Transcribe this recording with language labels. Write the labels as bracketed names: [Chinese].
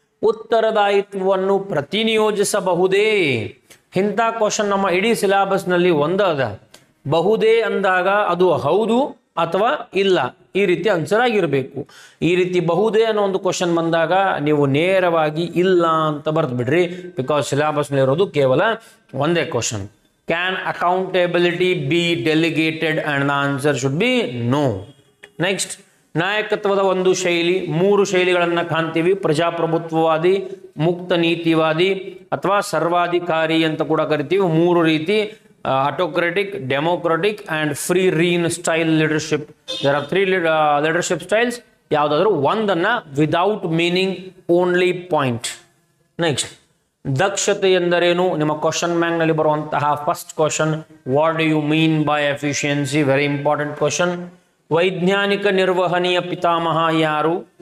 [Kannada] ಉತ್ತರದಾಯಿತ್ವವನ್ನು ಪ್ರತಿನಿಯೋಜಿಸಬಹುದೇ? ಇಂಥ ಕ್ವಶನ್ ನಮ್ಮ ಇಡೀ ಸಿಲೆಬಸ್ ನಲ್ಲಿ ಒಂದದ. ಬಹುದೇ ಅಂದಾಗ ಅದು ಹೌದು ಅಥವಾ ಇಲ್ಲ ಈ ರೀತಿ ಆನ್ಸರ್ ಆಗಿರಬೇಕು. ಈ ರೀತಿ ಬಹುದೇ ಅನ್ನೋ ಒಂದು ಕ್ವಶನ್ ಬಂದಾಗ ನೀವು ನೇರವಾಗಿ ಇಲ್ಲ ಅಂತ ಬರೆದು ಬಿಡ್ರಿ, ಬಿಕಾಸ್ ಸಿಲೆಬಸ್ ಇರೋದು ಕೇವಲ ಒಂದೇ question. [English] Can accountability be delegated? And the answer should be no. [Kannada] Next, ನಾಯಕತ್ವದ ಒಂದು ಶೈಲಿ, ಮೂರು ಶೈಲಿಗಳನ್ನು ಕಾಣ್ತೀವಿ: ಪ್ರಜಾಪ್ರಭುತ್ವವಾದಿ, ಮುಕ್ತ ನೀತಿವಾದಿ ಅಥವಾ ಸರ್ವಾಧಿಕಾರಿ ಅಂತ ಕೂಡ ಕರಿತೀವಿ. ಮೂರು ರೀತಿ: [English] autocratic, democratic and free reign style leadership. There are three leadership styles. ಯಾವುದಾದ್ರೂ ಒಂದನ್ನ without meaning only point. [Kannada] Next, ದಕ್ಷತೆ ಎಂದರೇನು? ನಿಮ್ಮ ಕ್ವಶನ್ ಬ್ಯಾಂಕ್ ನಲ್ಲಿ ಬರುವಂತಹ first question. [English] What do you mean by efficiency? Very important question. [Kannada] ವೈಜ್ಞಾನಿಕ ನಿರ್ವಹಣೆಯ ಪಿತಾಮಹ ಯಾರು?